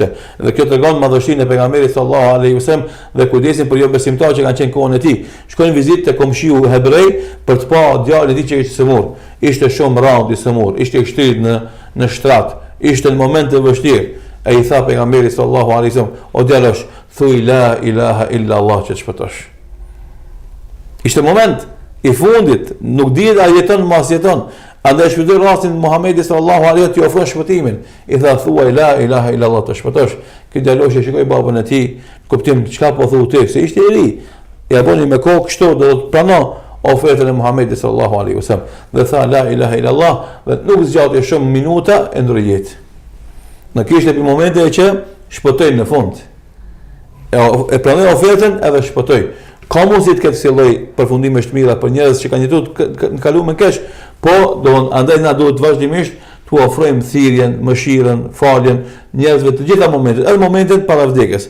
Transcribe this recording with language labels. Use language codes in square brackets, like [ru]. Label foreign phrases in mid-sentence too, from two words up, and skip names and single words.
[sq] Dhe kjo tregon madhështinë e pejgamberit [ar] صلى الله عليه وسلم [sq] dhe kujdesin për jo besimtarë që kanë qenë kohën e tij. Shkojnë vizitë te komshiu hebrej për të pa djalin e tij që ishte sëmur. Ishte shumë rrallë i sëmur, ishte i shtrit në shtrat, ishte në moment të vështirë. E i tha pejgamberi [ar] صلى الله عليه وسلم, [sq] o djalosh, thuaj [ar] لا إله إلا الله [sq] që të shpëtosh. Ishte moment i fundit, nuk dihet a jeton mos jeton. Andaj shpëtoi rastin Muhamedi [ar] صلى الله عليه وسلم [sq] t'i ofron shpëtimin. I tha thuaj [ar] لا إله إلا الله [sq] të shpëtosh. Ky djalosh e shikoi babën e tij, kuptim çka po thu ti, se ishte i ri. Ja boni me kokë kështu do të pranon ofertën e Muhamedit [ar] صلى الله عليه وسلم. [sq] Dhe tha [ar] لا إله إلا الله, [sq] dhe nuk zgjati shumë minuta e ndroi jetë. Në kishte për momente që shpëtoi në fund. E pranoi ofertën edhe shpëtoi. Ka mundësi të ketë si lloj përfundime të mira për njerëz që kanë jetuar në kaluar me keq, po andaj na duhet vazhdimisht t'u ofrojmë thirrjen, mëshirën, faljen njerëzve të gjitha momentet, edhe momentet para vdekjes.